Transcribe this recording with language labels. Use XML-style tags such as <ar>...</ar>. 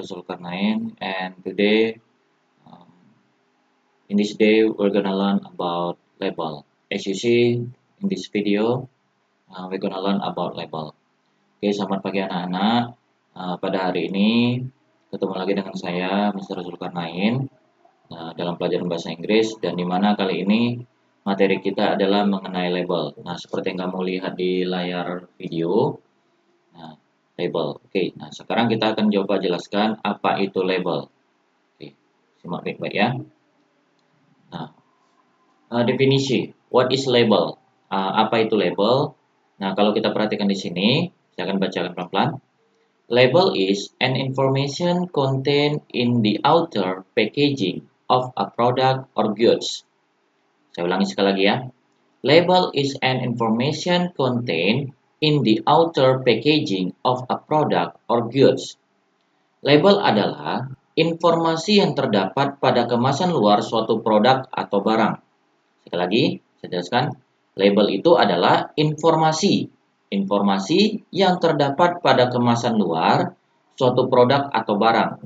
<en>Zulkarnain, and today, um, in this day, we're gonna learn about label. As you see in this video, we're gonna learn about label.</en> <id>Oke, selamat pagi anak-anak. Pada hari ini, ketemu lagi dengan saya, Mr. Zulkarnain, dalam pelajaran bahasa Inggris, dan dimana kali ini materi kita adalah mengenai label. Nah, seperti yang kamu lihat di layar video. Nah, label. Oke, nah sekarang kita akan coba jelaskan apa itu label. Oke, simak baik-baik ya. Nah, definisi.</id> <en>What is label?</en> <id>Apa itu label? Nah, kalau kita perhatikan di sini, saya akan bacakan pelan-pelan.</id> <en>Label is an information contained in the outer packaging of a product or goods.</en> <id>Saya ulangi sekali lagi ya.</id> <en>Label is an information contained in the outer packaging of a product or goods.</en> <id>Label adalah informasi yang terdapat pada kemasan luar suatu produk atau barang. Sekali lagi, saya jelaskan. Label itu adalah informasi yang terdapat pada kemasan luar suatu produk atau barang.</id>